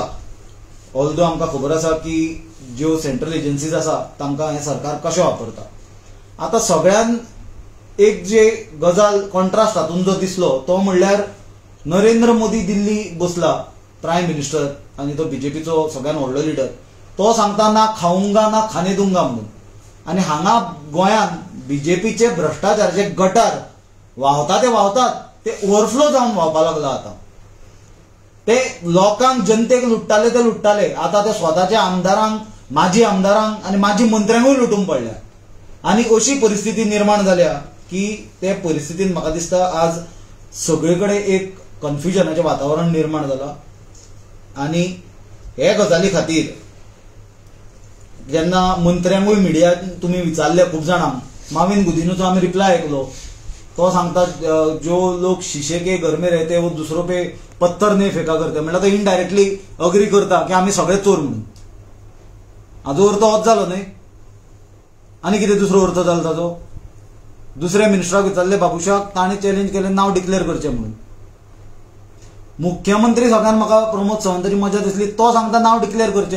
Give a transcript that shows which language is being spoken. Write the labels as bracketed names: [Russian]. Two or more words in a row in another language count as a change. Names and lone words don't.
[Konkani] ऑल्दो आमकां खबर आसा की ज्यो [English] central agencies [Konkani] आसा तांकां हे सरकार कशें वापरता। आता सगळ्यान एक जे गजाल कॉन्ट्रास्ट हातून जो दिसलो तो म्हणल्यार नरेंद्र मोदी दिल्ली बसला [English] prime minister [Konkani] आनी तो BJPचो सगळ्यान व्हडलो लिडर तो सांगता [Hindi] ना खाऊंगा ना खाने दूंगा [Konkani] म्हणून आनी हांगा गोंयान BJPचे भ्रष्टाचाराचे गटार व्हांवता ते ओव्हरफ्लो जावन व्हांवपाक लागला। आता ते लोकांक जनतेक लुट्टाले ते लुट्टाले आता ते स्वताच्या आमदारांक माजी आमदारांक आनी माजी मंत्र्यांकूय लुटून पडल्या आनी अशी परिस्थिती निर्माण जाल्या की ते परिस्थितीन म्हाका दिसता आज सगळीकडे एक कन्फ्युजनाचें वातावरण निर्माण जाला आनी हे गजाली खातीर जेन्ना मंत्र्यांकूय मिडियान तुमी विचारले खूब जाणांक माविन गुदिन्होचो आमी रिप्लाय आयकलो तो सांगता [Hindi] जो लोग शीशे के घर में रहते वो दूसरों पे पत्थर नहीं फेका करते [Konkani] म्हणल्यार तो [English] indirectly agree [Konkani] करता की आमी सगळे चोर म्हणून। हाजो अर्थ होच जालो न्ही आनी कितें दुसरो अर्थ जालो ताजो। दुसऱ्या मिनिस्टराक विचारले बाबुशाक ताणें चॅलेंज केलें नांव डिक्लेअर करचें म्हणून। मुख्यमंत्री सगळ्यान म्हाका प्रमोद सावंताची मजा दिसली तो सांगता नांव डिक्लेअर करचें।